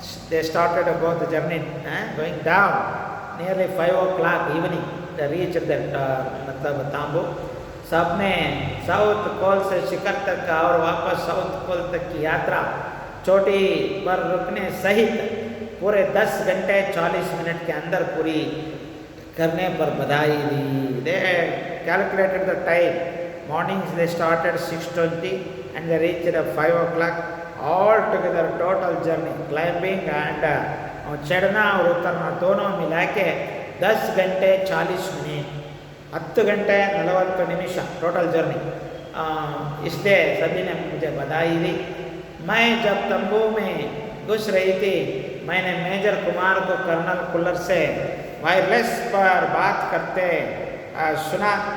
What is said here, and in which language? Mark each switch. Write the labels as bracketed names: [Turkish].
[English] They started about the journey going down nearly 5 o'clock evening. They reached that [Hindi] मतलब तांबू। सबने south pole से शिखर तक और वापस साउथ पोल तक की यात्रा चोटी पर रुकने सहित पूरे 10 घंटे 40 मिनट के अंदर पूरी करने पर बधाई दी। [English] They calculated the time. Mornings they started 6:20 and they reached at 5 o'clock. All together total journey climbing and [Hindi] चढ़ना और उतरना दोनों मिला के 10 घंटे 40 मिनट, 10 घंटे 40 निमिष टोटल जर्नी। इसलिए सभी ने मुझे बधाई दी। मैं जब तंबू में घुस रही थी, मैंने मेजर कुमार को कर्नल कुल्लर से वायरलेस पर बात करते सुना।